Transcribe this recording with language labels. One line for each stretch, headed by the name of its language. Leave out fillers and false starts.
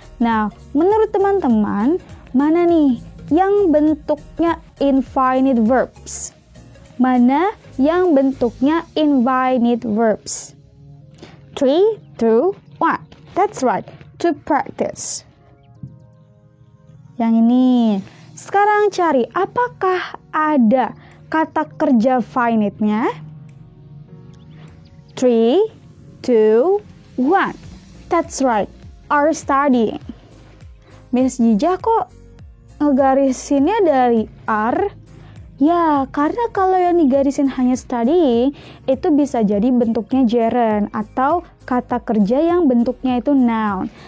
Indonesian: Nah, menurut teman-teman, mana nih yang bentuknya infinite verbs? Mana yang bentuknya infinite verbs? 3, 2, 1.
English: That's right, to practice.
Indonesian: Yang ini. Sekarang cari apakah ada kata kerja finite-nya? 3, 2, 1.
English: That's right, are studying.
Indonesian: Miss Jijah kok ngegarisinnya dari are? Ya, karena kalau yang digarisin hanya studying, itu bisa jadi bentuknya gerund atau kata kerja yang bentuknya itu noun.